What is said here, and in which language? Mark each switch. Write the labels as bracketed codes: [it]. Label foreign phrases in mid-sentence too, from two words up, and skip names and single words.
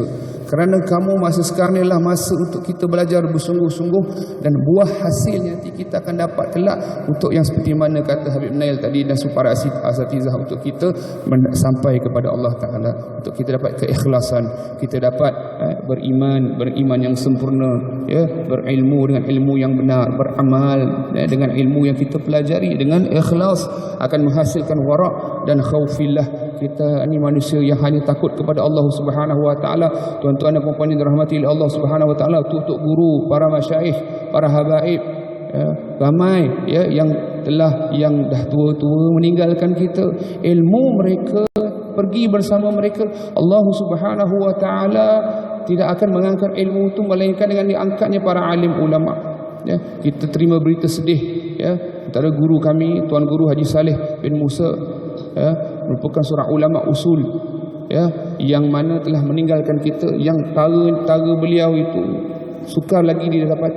[ms] Kerana kamu masa sekarang ni adalah masa untuk kita belajar bersungguh-sungguh, dan buah hasilnya nanti kita akan dapat kelak untuk yang seperti mana kata Habib Nail tadi dan para asatizah, untuk kita sampai kepada [ar] الله تعالى, [ms] untuk kita dapat keikhlasan, kita dapat beriman yang sempurna, ya, berilmu dengan ilmu yang benar, beramal dengan ilmu yang kita pelajari dengan ikhlas, akan menghasilkan wara' dan khaufillah. Kita ini manusia yang hanya takut kepada [ar] الله سبحانه وتعالى. [ms] Tuan-tuan dan puan-puan yang dirahmati oleh [ar] الله سبحانه وتعالى, [ms] tok guru, para masyayikh, para habaib, ya, ramai ya yang dah tua-tua meninggalkan kita. Ilmu mereka pergi bersama mereka. [ar] الله سبحانه وتعالى [ms] tidak akan mengangkat ilmu itu melainkan dengan diangkatnya para alim ulama. Ya, kita terima berita sedih, ya, antara guru kami, Tuan Guru Haji Saleh bin Musa, ya, merupakan seorang ulama usul, ya, yang mana telah meninggalkan kita, yang tara beliau itu sukar lagi didapati.